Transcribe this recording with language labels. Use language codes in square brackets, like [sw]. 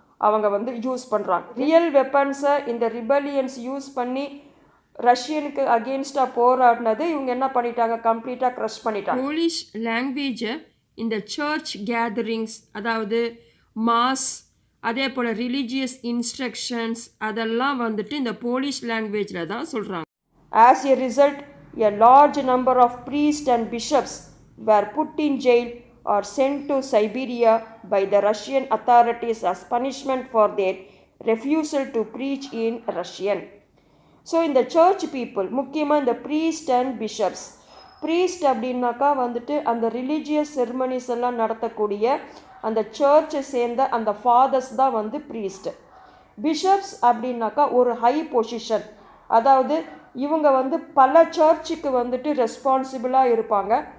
[ta] அவங்க வந்து யூஸ் பண்ணுறாங்க. ரியல் வெப்பன்ஸை இந்த ரிபலியன்ஸ் யூஸ் பண்ணி ரஷ்யனுக்கு அகெயின்ஸ்டாக போராடினது இவங்க என்ன பண்ணிட்டாங்க, கம்ப்ளீட்டாக க்ரஷ் பண்ணிட்டாங்க. போலிஷ் லாங்குவேஜை இந்த சர்ச் கேதரிங்ஸ், அதாவது மாஸ், அதே போல் ரிலீஜியஸ் இன்ஸ்ட்ரக்ஷன்ஸ், அதெல்லாம் வந்துட்டு இந்த போலிஷ் லாங்குவேஜில் தான் சொல்கிறாங்க. [en] As a result a large number of priests and bishops were put in jail or sent to Siberia by the Russian authorities as punishment for their refusal to preach in Russian. So in the church people, [ta] முக்கியமாக இந்த [en] priest and bishops, [ta] priest அப்படின்னாக்கா வந்துட்டு அந்த religious ceremonies எல்லாம் நடத்தக்கூடிய அந்த சர்ச்சை சேர்ந்த அந்த ஃபாதர்ஸ் தான் வந்து priest. பிஷப்ஸ் அப்படின்னாக்கா ஒரு ஹை பொசிஷன், அதாவது இவங்க வந்து பல சர்ச்சுக்கு வந்துட்டு ரெஸ்பான்சிபிளாக இருப்பாங்க.